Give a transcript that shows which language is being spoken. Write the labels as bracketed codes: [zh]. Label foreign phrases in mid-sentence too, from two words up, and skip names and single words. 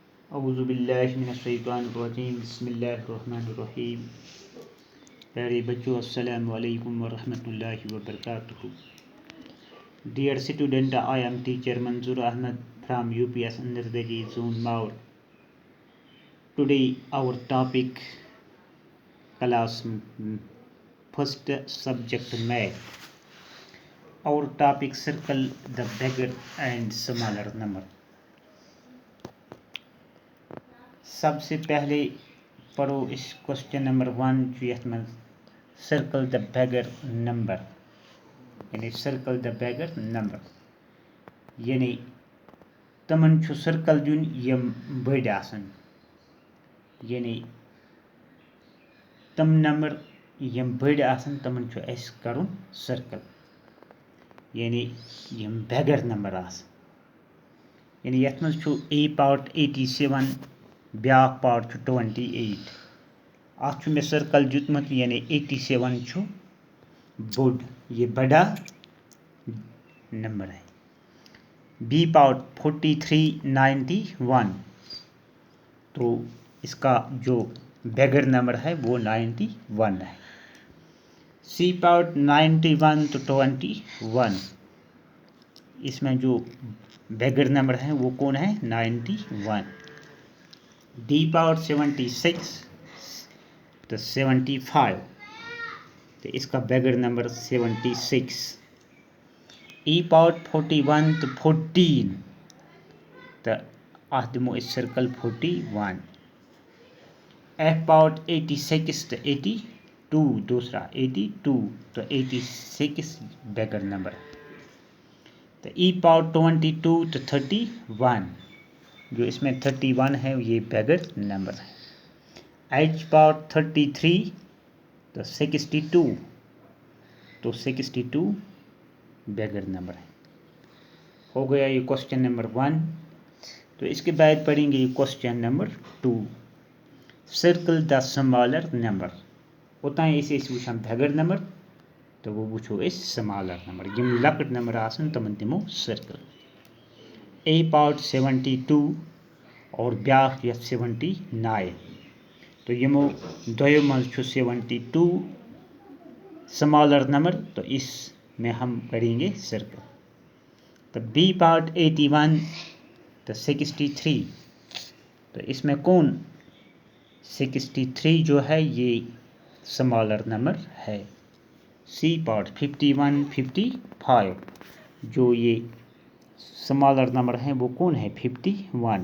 [ar] اعوذ باللہ من الشیطان الرجیم بسم اللہ الرحمن الرحیم. [ur] پیارے بچوں، [ar] السلام علیکم ورحمۃ اللہ وبرکاتہ. [en] Dear student, I am teacher Manzoor Ahmed from UPS Andardaji Zone Maur. Today our topic class first subject math. Our topic circle the bigger and smaller number. [ur] سب سے پہلے پڑھو اس [en] question number [ks] 1 جو یتھ میں [en] circle the bigger number, [ks] یعنی [en] circle the bigger number [ks] یعنی تمن چھُ سرکل دیُن یم بٔڑۍ آسن، یعنی تم نمبر یم بٔڑۍ آسن تمن چھُ اَسہِ کَرُن سرکل، یعنی یم [en] bigger number [ks] آسن. یعنی یتھ منٛز چھُ A پاٹ 87 بیٛاکھ پاٹ چھُ 28. اَتھ چھُ مےٚ سرکل دیُتمُت، یعنی 87 چھُ بوٚڑ، [ur] یہ بڑا نمبر ہے. B پاٹ 4391 تو اس کا جو [en] bigger number [ur] ہے وہ 91 ہے. C پاٹ 91 تو 21 اس میں جو [en] bigger number [ur] ہے وہ کون ہے 91. D پاور 76 تو 75 تو اس کا [en] bigger number [ur] 76. E پاور 41 تو 14 تو [ks] اتھ دمو [ur] اس سرکل 41. F پاور 86 تو 82 دوسرا 82 تو 86 [en] bigger number. [ur] تو E پاور 22 تو 31 جو اس میں 31 ہے یہ [en] bigger number [ur] ہے. H پاور 33 تو 62 تو 62 [en] bigger number [ur] ہے. ہو گیا یہ [en] question number [ur] 1. تو اس کے بعد پڑھیں گے یہ [en] question number [ur] 2. [en] circle the smaller number. [ks] اوتانۍ ٲسۍ أسۍ وٕچھان [en] bigger number [ks] تو وہ وٕچھو أسۍ [en] smaller number, [ks] یم لۄکٕٹۍ نمبر آسن تمن دِمو سرکل. A پاور 72 اور بیٛاکھ یتھ 79 تو یمو دۄیو منٛز چھُ 72 [en] smaller number [ur] تو اس میں ہم کریں گے سرکل. تو B پارٹ 81 تو 63 تو اس میں کون 63 جو ہے یہ [en] smaller number [ur] ہے. C پارٹ 51 55 جو یہ [en] smaller number [ur] ہیں وہ کون ہے 51.